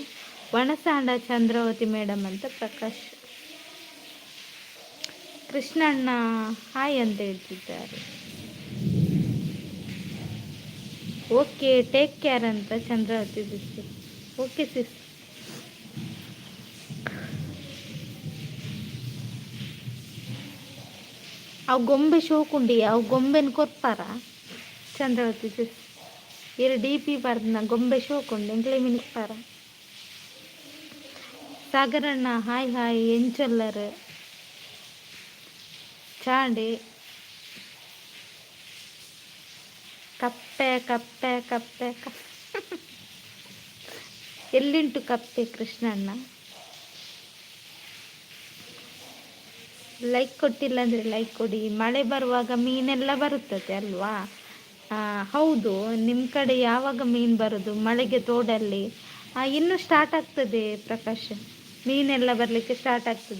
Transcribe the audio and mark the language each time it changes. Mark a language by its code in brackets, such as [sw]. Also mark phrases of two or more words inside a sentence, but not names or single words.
[tcy] ವಣಸಾಂಡ ಚಂದ್ರಾವತಿ ಮೇಡಮ್ ಅಂತ ಪ್ರಕಾಶ್. [kn] ಕೃಷ್ಣಣ್ಣ ಹಾಯ್ ಅಂತ ಹೇಳ್ತಿದ್ದಾರೆ. [en] OK, take care [kn] ಅಂತ ಚಂದ್ರಾವತಿ ಸಿಸ್. [en] OK sis. [tcy] ಅವು ಗೊಂಬೆ ಶೋಕುಂಡಿ, ಅವು ಗೊಂಬೆನ ಕೊರ್ಪಾರ ಚಂದ್ರಾವತಿ ಸಿಸ್. ಇರು ಡಿ ಪಿ ಬರ್ದನ ಗೊಂಬೆ ಶೋಕುಂಡು ಎಂಕ್ಲೆ ಮಿನಿಸ್ತಾರ. ಸಾಗರಣ್ಣ ಹಾಯ್ ಹಾಯ್ ಎಂಚೊಲ್ಲರು ಚಾಂಡಿ. [kn] ಕಪ್ಪೆ ಕಪ್ಪೆ ಕಪ್ಪೆ ಎಲ್ಲಿಂಟು ಕಪ್ಪೆ ಕೃಷ್ಣಣ್ಣ? ಲೈಕ್ ಕೊಟ್ಟಿಲ್ಲ ಅಂದರೆ ಲೈಕ್ ಕೊಡಿ. ಮಳೆ ಬರುವಾಗ ಮೀನೆಲ್ಲ ಬರುತ್ತದೆ ಅಲ್ವಾ? ಹೌದು, ನಿಮ್ಮ ಕಡೆ ಯಾವಾಗ ಮೀನು ಬರೋದು? ಮಳೆಗೆ ತೋಡಲ್ಲಿ ಇನ್ನೂ ಸ್ಟಾರ್ಟ್ ಆಗ್ತದೆ ಪ್ರಕಾಶ್, ಮೀನೆಲ್ಲ ಬರಲಿಕ್ಕೆ ಸ್ಟಾರ್ಟ್ ಆಗ್ತದೆ.